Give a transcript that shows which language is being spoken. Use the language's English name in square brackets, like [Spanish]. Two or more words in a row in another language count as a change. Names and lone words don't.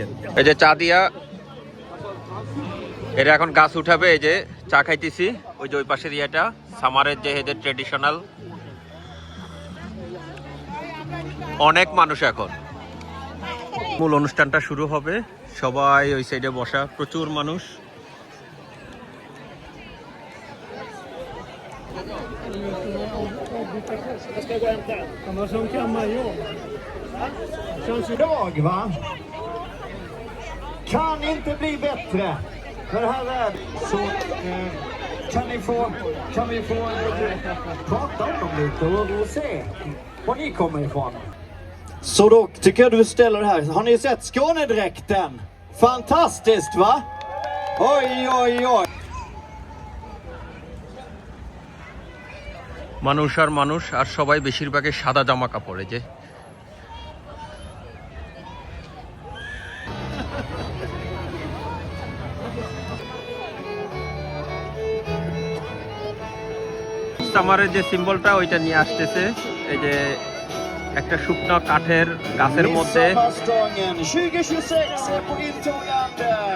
[Bangla] এই যে চা দিয়া এরা এখন গাছ উঠাবে। এই যে চা খাইতেছি, ওই যে ওই পাশের ইয়েটা সামারের যে এদের ট্রেডিশনাল। অনেক মানুষ, এখন মূল অনুষ্ঠানটা শুরু হবে। সবাই ওই সাইডে বসা, প্রচুর মানুষ। [Swedish] Dag va? Kan inte bli bättre. För det här är så kan vi få prata om dem lite och se var ni kommer ifrån. Så då tycker jag du ställer det här. Har ni sett Skånedräkten? Fantastiskt va? Oj oj oj. [Bangla] মানুষ আর মানুষ, আর সবাই বেশিরভাগই সাদা জামা কাপড়ে। যে সামারের যে সিম্বলটা ওইটা নিয়ে আসতেছে। এই যে একটা শুকনো কাঠের গাছের মধ্যে। [Swedish] Midsommarstången 2026 är på intågande.